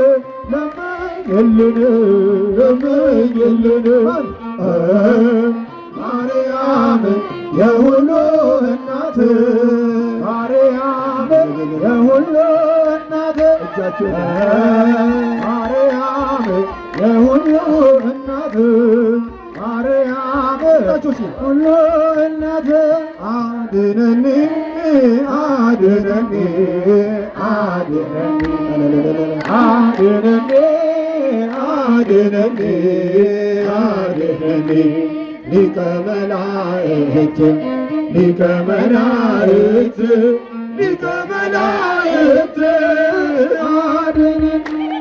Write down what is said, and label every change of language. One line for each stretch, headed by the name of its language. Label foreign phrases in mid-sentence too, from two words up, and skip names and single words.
Amharic: ለምኝልን ማርያም የሁሉ እናት ማርያም የሁሉ እናት እጃችሁ ማርያም የሁሉ እናት ማርያም ሁሉ እናት አድነኒ
Geez: አድነኒ አድነኒ አድነኒ አድነኒ አድነኒ ሊቀ መላእክት ሊቀ መላእክት ሊቀ መላእክት አድነኒ